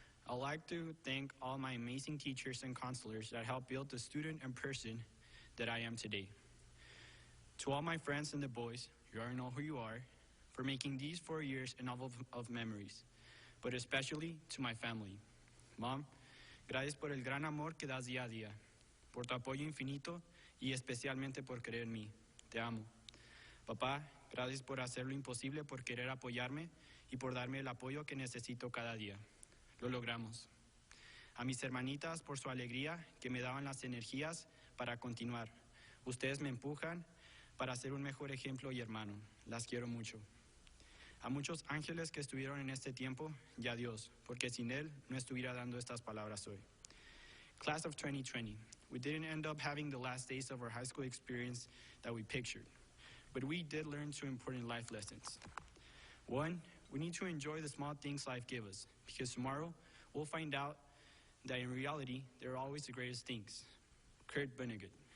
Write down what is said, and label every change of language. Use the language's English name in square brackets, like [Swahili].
[English] I'd like to thank all my amazing teachers and counselors that helped build the student and person that I am today. To all my friends and the boys, you already know who you are, for making these 4 years a novel of memories, but especially to my family. [Spanish] Mom, gracias por el gran amor que das día a día, por tu apoyo infinito y especialmente por creer en mí. Te amo. Papá, gracias por hacer lo imposible, por querer apoyarme y por darme el apoyo que necesito cada día. Lo logramos. A mis hermanitas por su alegría que me daban las energías para continuar. Ustedes me empujan para ser un mejor ejemplo y hermano. Las quiero mucho. A muchos ángeles que estuvieron en este tiempo y a Dios, porque sin Él no estuviera dando estas palabras hoy. [English] Class of 2020, we didn't end up having the last days of our high school experience that we pictured, but we did learn 2 important life lessons. 1, we need to enjoy the small things life gives us, because tomorrow we'll find out that in reality, they're always the greatest things. Kurt Vonnegut.